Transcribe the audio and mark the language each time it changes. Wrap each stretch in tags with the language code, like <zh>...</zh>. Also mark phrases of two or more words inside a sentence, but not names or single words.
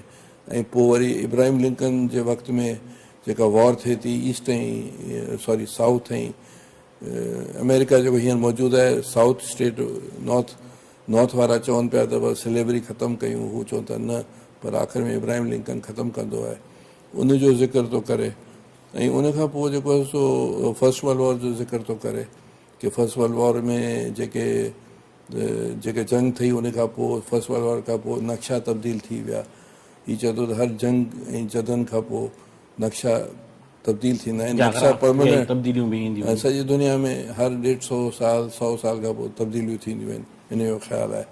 <sd>ऐं पोइ वरी इब्राहिम लिंकन जे वक़्त में जेका वॉर थिए थी ईस्ट ऐं साउथ ऐं अमेरिका जेको हींअर मौजूदु आहे</sd> <en>South State</en> <sd>नॉर्थ वारा चवनि पिया त बसि स्लेवरी ख़तमु कयूं, हू चवनि था न, पर आख़िर में इब्राहिम लिंकन ख़तमु कंदो आहे, उनजो ज़िक्र थो करे। ऐं उनखां पोइ जेको आहे सो</sd> <en>first world war</en> <sd>जो ज़िक्र थो करे की</sd> <en>first world war</en> <sd>में जेके जंग थी उनखां पोइ</sd> <en>first world war</en> <sd>खां पोइ नक्शा तब्दील थी विया। हीअ चए थो त हर जंग ऐं जदन खां पोइ नक्शा तब्दील थींदा आहिनि, नक्शा परमानेंट तब्दीलियूं बि ईंदियूं ऐं सॼी दुनिया में हर 150 साल 100 साल खां पोइ तब्दीलियूं थींदियूं आहिनि, इन जो ख़्यालु आहे।</sd>